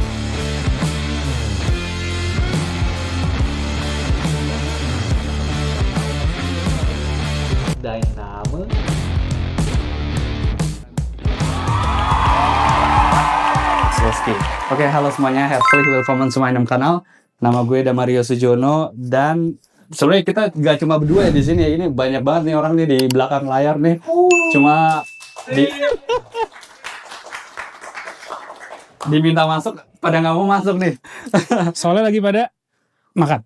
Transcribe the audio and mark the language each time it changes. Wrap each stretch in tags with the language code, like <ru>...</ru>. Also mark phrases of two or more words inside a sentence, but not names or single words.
<id>Dynamo. Oke, halo semuanya,</id> <de>herzlich willkommen zu meinem kanal.</de> <id>Nama gue Damario Sujono dan sebenarnya kita gak cuma berdua ya di sini ya. Ini banyak banget nih orang nih di belakang layar nih. Cuma diminta masuk, pada nggak mau masuk nih. Soalnya lagi pada makan.</id>